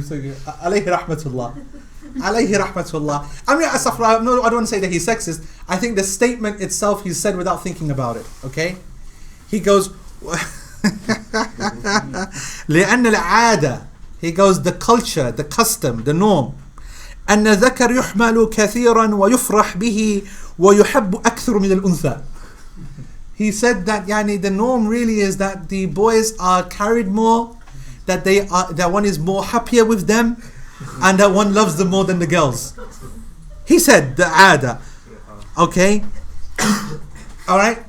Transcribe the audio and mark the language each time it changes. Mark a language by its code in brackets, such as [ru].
[ar] Alayhi rahmatullah. Alayhi rahmatullah. [en] I mean, no, I don't want to say that he's sexist. I think the statement itself he said without thinking about it. Okay? He goes, [ar] لأن العادة. [en] He goes, the culture, the custom, the norm. [ar] أن الذكر يحمل كثيرا ويفرح به ويحب أكثر من الأنثى. [en] He said that yani, the norm really is that the boys are carried more, that one is more happier with them, and that one loves them more than the girls. He said the ada. Okay. Alright.